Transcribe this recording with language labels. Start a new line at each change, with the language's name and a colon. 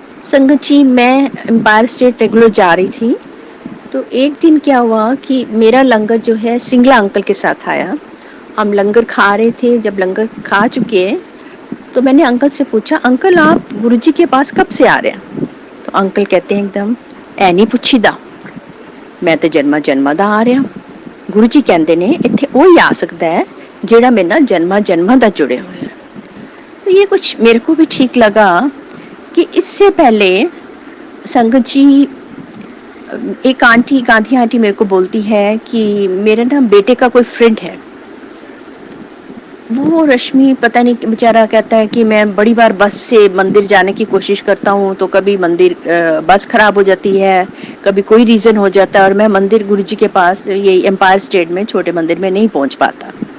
Urdu: سنگت جی میں umpire state regular جا رہی تھی، تو ایک دن کیا ہوا کہ میرا لنگر جو ہے سنگلا انکل کے ساتھ آیا، ہم لنگر کھا رہے تھے، جب لنگر کھا چکے تو میں نے انکل سے پوچھا انکل آپ گرو جی کے پاس کب سے آ رہے ہیں، تو انکل کہتے ہیں
Punjabi: ایک دم اے نہیں پوچھی دا، ਮੈਂ ਤੇ ਜਨਮਾਂ ਦਾ ਆ ਰਿਹਾ। ਗੁਰੂ ਜੀ ਕਹਿੰਦੇ ਨੇ ਇੱਥੇ ਉਹੀ ਆ ਸਕਦਾ ਹੈ ਜਿਹੜਾ ਮੇਰੇ ਨਾਲ ਜਨਮਾਂ ਦਾ ਜੁੜਿਆ ਹੋਇਆ ਹੈ।
Urdu: تو یہ کچھ میرے کو بھی ٹھیک لگا کہ اس سے پہلے سنگت جی، ایک گاندھی آنٹی میرے کو بولتی ہے کہ میرے نا بیٹے کا کوئی فرینڈ ہے، وہ رشمی پتہ نہیں بیچارہ کہتا ہے کہ میں بڑی بار بس سے مندر جانے کی کوشش کرتا ہوں تو کبھی مندر بس خراب ہو جاتی ہے، کبھی کوئی ریزن ہو جاتا ہے اور میں مندر گرو جی کے پاس یہ امپائر اسٹیٹ میں چھوٹے مندر میں نہیں پہنچ پاتا۔